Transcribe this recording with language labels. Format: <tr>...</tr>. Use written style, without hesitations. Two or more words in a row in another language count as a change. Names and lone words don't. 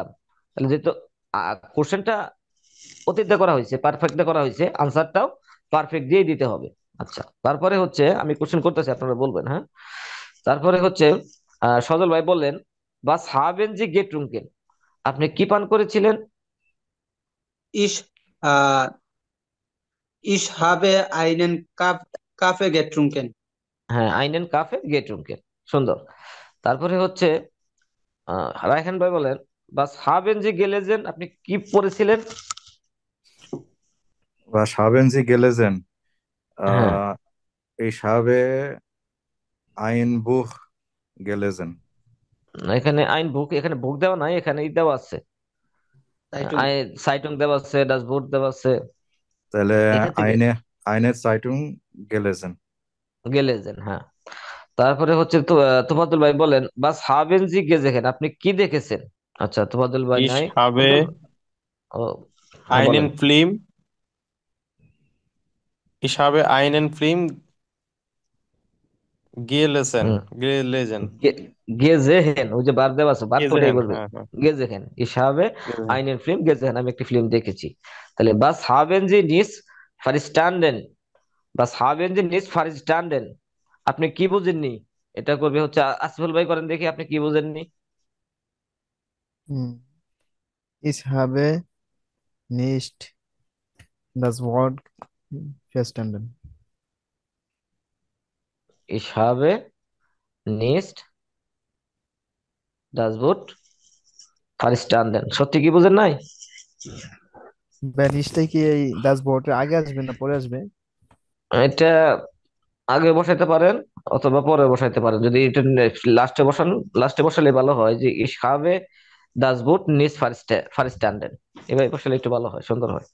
<bn>তাহলে যেহেতু কোশ্চেনটা অতীতে করা হয়েছে, পারফেক্টে করা হয়েছে, আনসারটাও পারফেক্ট দিয়ে দিতে হবে। আচ্ছা, তারপরে হচ্ছে আমি কোশ্চেন করতেছি, আপনারা বলবেন, হ্যাঁ। তারপরে হচ্ছে সজল ভাই বললেন</bn> <de>was haben Sie getrunken,</de> <bn>আপনি কি পান করেছিলেন?</bn> <de>ইস আহ ইস habe einen Kaffee getrunken. হ্যাঁ, einen Kaffee getrunken, সুন্দর।</de> <bn>তারপরে হচ্ছে রায়হান ভাই বলেন</bn> <de>was haben Sie gelesen,</de> <bn>আপনি কি পড়েছিলেন?</bn> <de>Was haben Sie gelesen?</de> <bn>হ্যাঁ,</bn> <de>Äh, ich habe ein Buch gelesen.</de> <bn>এখানে আইন বুক, এখানে বুক দেওয়া নাই, এখানে ই দেওয়া আছে,</bn> <de>Zeitung.</de> <bn>সাইটং দেওয়া আছে, ডাসবোর্ড দেওয়া আছে, তাহলে এখান থেকে</bn> <de>eine Zeitung gelesen.</de> <bn>গেলেজেন, হ্যাঁ। তারপরে হচ্ছে তো তোফাদুল ভাই বলেন</bn> <de>was haben Sie gesehen,</de> <bn>আপনি কি দেখেছেন? আচ্ছা, তোফাদুল ভাই</bn> <de>Ich</de> <bn>নাই।</bn> <de>habe</de> <bn>তোফাজ্জল, ও হ্যাঁ বলেন।</bn> <de>einen Film, ich habe einen Film gelesen,</de> <bn>হুম,</bn> <de>gelesen,</de> <bn>গেজেহেন, ওই যে বার দেওয়া আছে, বার ওটাই</bn> <de>gesehen,</de> <bn>বলবে। হ্যাঁ হ্যাঁ,</bn> <de>gesehen ich habe gesehen. einen Film gesehen,</de> <bn>আমি একটি ফিল্ম দেখেছি। তাহলে</bn> <de>was haben Sie nicht verstanden, was haben Sie nicht verstanden,</de> <bn>আপনি কি বুঝেননি? এটা করবে হচ্ছে আসিফুল ভাই, করেন দেখি আপনি কি বুঝেননি। হুম,</bn> <de>ich habe nicht das Wort verstanden. ich habe nicht das Wort verstanden,</de> <bn>সত্যি কি বুঝেন নাই? বা নিচটাই কি এই</bn> <de>das Wort</de> <bn>এর আগে আসবে না পরে আসবে? এটা আগে বসাইতে পারেন অথবা পরে বসাইতে পারেন, যদি এটা লাস্টে বসান, লাস্টে বসালে ভালো হয়, যে</bn> <de>ich habe das Wort nicht verstanden,</de> <bn>এভাবে বসালে একটু ভালো হয়, সুন্দর হয়।</bn>